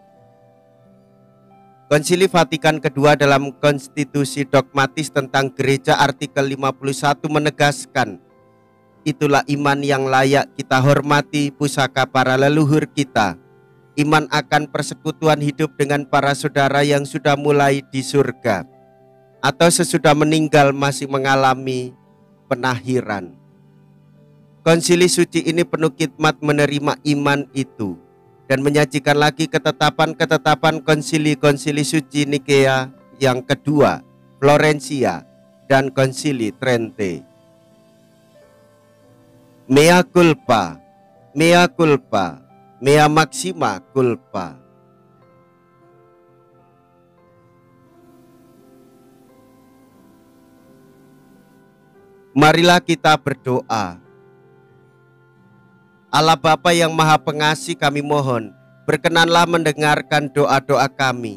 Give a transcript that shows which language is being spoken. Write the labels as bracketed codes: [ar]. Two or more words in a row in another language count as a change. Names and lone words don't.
[id] Konsili Vatikan kedua dalam konstitusi dogmatis tentang gereja artikel 51 menegaskan, itulah iman yang layak kita hormati, pusaka para leluhur kita, iman akan persekutuan hidup dengan para saudara yang sudah mulai di surga atau sesudah meninggal masih mengalami penahiran. Konsili suci ini penuh khidmat menerima iman itu dan menyajikan lagi ketetapan-ketetapan konsili-konsili suci Nikea yang kedua, Florencia, dan konsili Trente. [la] Mea culpa, mea culpa, mea maxima culpa. [id] Marilah kita berdoa. Allah Bapa yang Maha Pengasih, kami mohon, berkenanlah mendengarkan doa-doa kami.